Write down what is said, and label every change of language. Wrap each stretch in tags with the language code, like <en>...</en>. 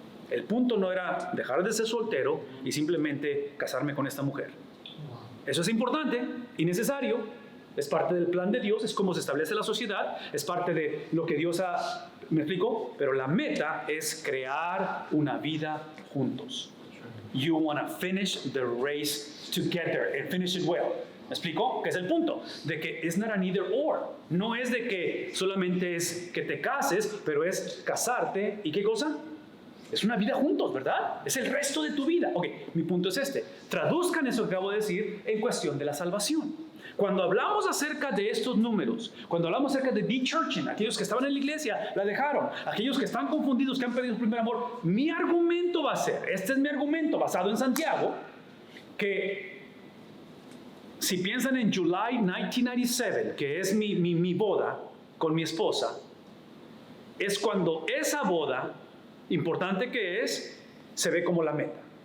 <es>El punto no era dejar de ser soltero y simplemente casarme con esta mujer. Eso es importante y necesario. Es parte del plan de Dios, es como se establece la sociedad, es parte de lo que Dios ha... ¿Me explico? Pero la meta es crear una vida juntos.</es> <en>You want to finish the race together and finish it well.</en> <es>¿Me explico? Que es el punto, de que it's not an either or. No es de que solamente es que te cases, pero es casarte y ¿qué cosa? Es una vida juntos, ¿verdad? Es el resto de tu vida. Ok, mi punto es este. Traduzcan eso que acabo de decir en cuestión de la salvación. Cuando hablamos acerca de estos números, cuando hablamos acerca de de-churching, aquellos que estaban en la iglesia la dejaron, aquellos que están confundidos, que han perdido su primer amor, mi argumento va a ser, este es mi argumento basado en Santiago, que si piensan en July 1997, que es mi boda con mi esposa, es cuando esa boda, importante que es, se ve como la meta.</es>